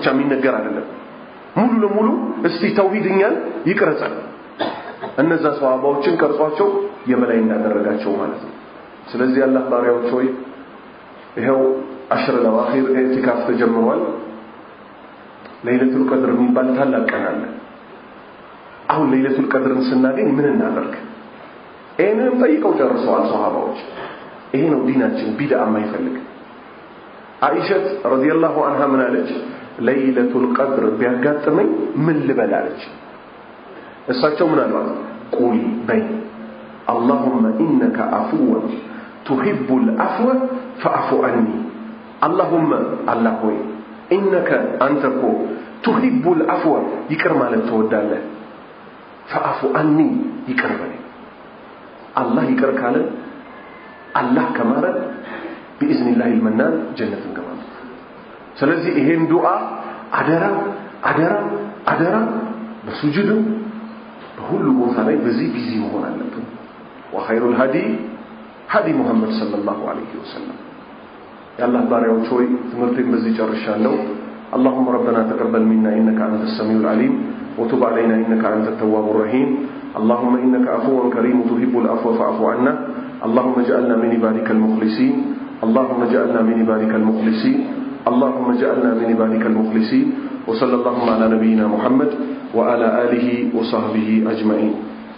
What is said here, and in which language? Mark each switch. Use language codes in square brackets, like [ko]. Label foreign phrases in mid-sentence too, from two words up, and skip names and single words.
[am] የሚነገር አይደለም ሙሉ ለሙሉ እስቲ ተውሂድኛን ይቅረጻል እነዛ ሷሃባዎችን ቀርጿቸው የበላይ እንዳደረጋቸው ማለት ነው ስለዚህ አላህ ባሪያዎች ሆይ ይሄው [ar] العشر الأواخر [am] ኢዕቲካፍ ተጀምሯል [ar] ليلة القدر [am] የሚባል ታላቅ ቀን አለ አሁን [ar] ليلة القدر [am] ስናገኝ ምን እናደርግ እኔም ጠይቀው ጨርሰዋል ሷሃባዎች ይሄ ነው ዲናችን ቢድዓ የማይፈልግ አይሸት [ar] رضي الله عنها [am] ምን አለች [ar] ليلة القدر [am] ቢያጋጥመኝ ምን ልበላለች እሳቸው ምን አሏት ቁል በይ [ar] اللهم انك عفو تحب العفو فاعف عني اللهم الله [am] ሆይ [ar] انك انت تحب [am] العفو ይቅር ማለት ትወዳለህ [ar] فاعف عني [am] ይቅር በለኝ አላህ ይቅር ካለ አላህ ከማረ [ar] باذن الله المنان [am] جنة እንገባለን ስለዚህ ይሄን ዱዓ አደራ አደራ አደራ በሱጁድ በሁሉ ቦታ ላይ በዚህ ቢዚ መሆን አለብን [ar] وخير الهدي هدي محمد صلى الله عليه وسلم يا الله باريዎች [am] ሆይ ትምህርቴን በዚህ ጨርሻለሁ [ar] اللهم ربنا تقبل منا انك انت السميع العليم وتب علينا انك انت التواب الرحيم اللهم انك عفو كريم تحب العفو فاعف عنا اللهم اجعلنا من عبادك المخلصين اللهم اجعلنا من عبادك المخلصين اللهم اجعلنا من عبادك المخلصين وصلى الله على نبينا محمد وعلى آله وصحبه أجمعين